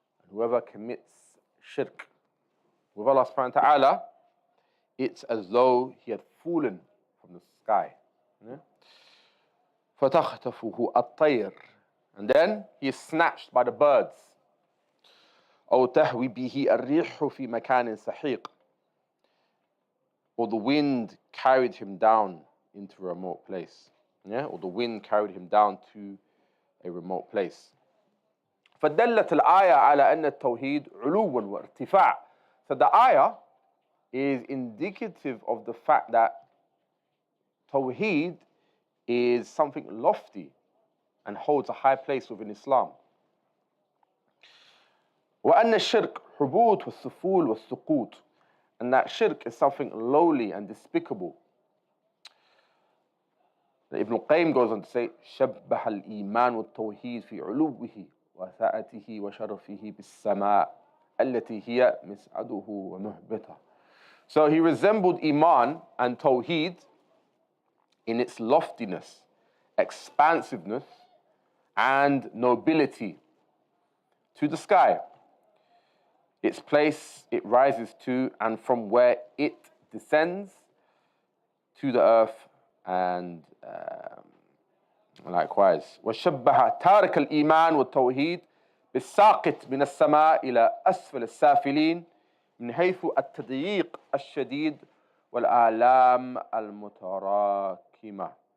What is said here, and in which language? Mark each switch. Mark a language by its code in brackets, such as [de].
[en] Whoever commits shirk with Allah subhanahu wa ta'ala, it's as though he had fallen from the sky. [ar] فَتَخْتَفُهُ الطَّيْرُ. [en] And then he is snatched by the birds. [ar] أو تهوي به الريح في مكان سحيق. [en] Or the wind carried him down into a remote place. Or the wind carried him down to a remote place. [ar] فدلت الآية على أن التوحيد علو وارتفاع. [en] So the ayah is indicative of the fact that Tawheed is something lofty and holds a high place within Islam. [ar] وأن الشرك حبوط والسفول والسقوط. [en] And that shirk is something lowly and despicable. Ibn al-Qayyim goes on to say, [ar] شبه الإيمان والتوحيد في علوه وسعته وشرفه بالسماء التي هي مسعده ومهبطه. [en] So he resembled Iman and Tawheed in its loftiness, expansiveness, and nobility to the sky, its place it rises to, and from where it descends to the earth, and likewise. [ar] وشبه تارك الإيمان والتوحيد بالساقط من السماء إلى أسفل السافلين من حيث التضييق الشديد والآلام المتراكمة.